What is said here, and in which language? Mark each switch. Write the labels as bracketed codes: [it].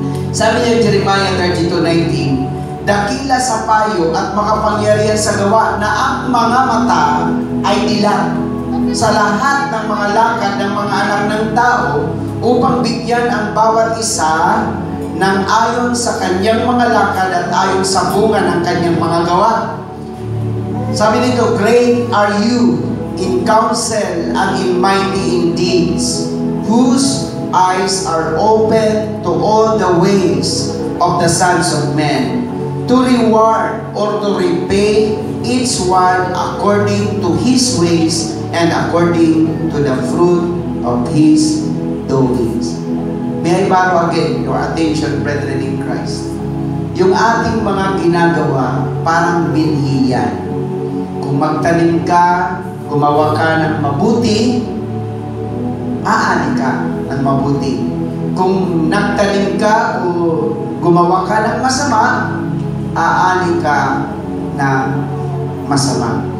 [tl] Sabi niya Jeremiah 32:19, dakila sa payo at makapangyarihan sa gawa na ang mga mata ay dilat sa lahat ng mga lakad ng mga anak ng tao upang bigyan ang bawat isa ng ayon sa kanyang mga lakad at ayon sa bunga ng kanyang mga gawa. Sabi nito, [en] great are you in counsel and in mighty in deeds, whose eyes are open to all the ways of the sons of men, to reward or to repay each one according to his ways and according to the fruit of his doings. May I borrow again your attention, brethren in Christ. [tl] Yung ating mga ginagawa, parang binhi yan. Kung magtanim ka, gumawa ka ng mabuti, aani ka ng mabuti. Kung nagtanim ka o gumawa ka ng masama, aani ka ng masama.